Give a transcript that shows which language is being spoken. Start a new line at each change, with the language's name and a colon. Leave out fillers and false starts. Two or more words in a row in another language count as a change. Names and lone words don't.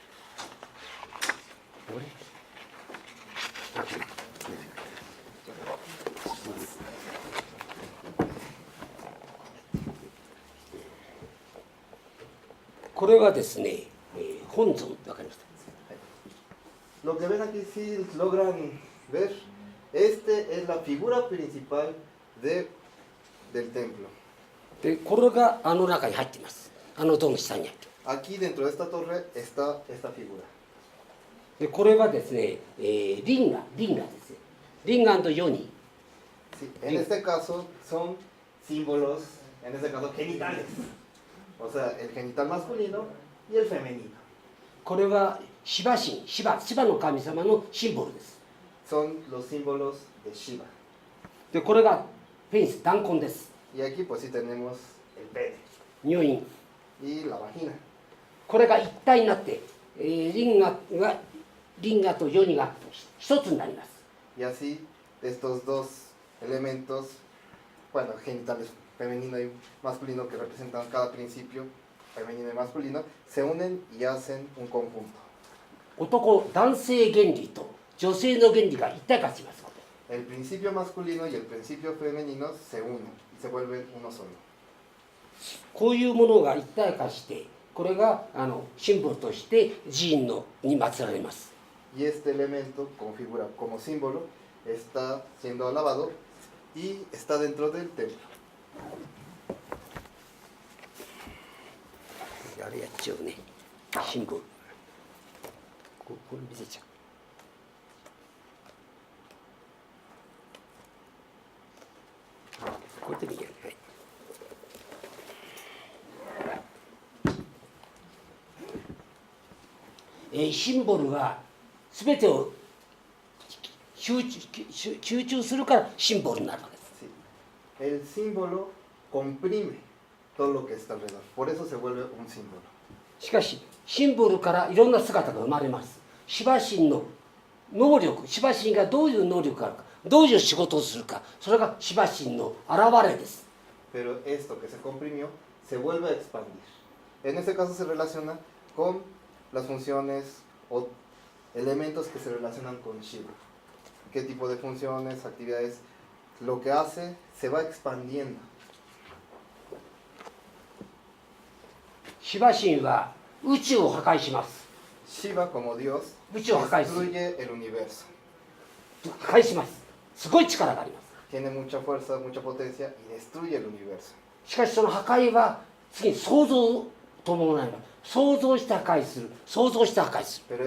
Japanese: これ。これがですね、本尊わかりました。
Spanish: Lo que ven aquí, si logran ver, este es la figura principal del templo.
Japanese: で、これがあの中に入っています。あの塔の下に入っています。
Spanish: Aquí dentro de esta torre está esta figura.
Japanese: で、これはですね、リンガですね。リンガヨニ。
Spanish: Sí, en este caso son símbolos, en este caso genitales. O sea, el genital masculino y el femenino.
Japanese: これはシバ神、シバの神様のシンボルです。
Spanish: Son los símbolos de Shiva.
Japanese: で、これがペニス、弾痕です。
Spanish: Y aquí pues sí tenemos el pene
Japanese: 入院。
Spanish: y la vagina.
Japanese: これが一体になって、リンガとヨニが一つになります。
Spanish: Y así estos dos elementos, bueno, genitales femenino y masculino que representan cada principio femenino y masculino, se unen y hacen un conjunto.
Japanese: 男性原理と女性の原理が一体化します。
Spanish: El principio masculino y el principio femenino se unen y se vuelven uno solo.
Japanese: こういうものが一体化して、これがシンボルとして寺院に祀られます。
Spanish: Y este elemento configura como símbolo, está siendo alabado y está dentro del templo.
Japanese: あれやっちゃうね。シンボル。これ見せちゃう。こうやって見てるね。シンボルは全てを集中するからシンボルになるわけです。
Spanish: Sí. El símbolo comprime todo lo que está alrededor, por eso se vuelve un símbolo.
Japanese: しかしシンボルからいろんな姿が生まれます。シバ神の能力、シバ神がどういう能力があるか、どういう仕事をするか、それがシバ神の現れです。
Spanish: Pero esto que se comprimió se vuelve a expandir. En este caso se relaciona con las funciones o elementos que se relacionan con Shiva. ¿Qué tipo de funciones, actividades? Lo que hace se va expandiendo.
Japanese: シバ神は宇宙を破壊します。
Spanish: Shiva como Dios Mucho destruye el universo.
Japanese: 破壊します。すごい力があります。
Spanish: Tiene mucha fuerza, mucha potencia y destruye el universo.
Japanese: しかしその破壊は次に創造を伴います。創造して破壊する、創造して破壊する。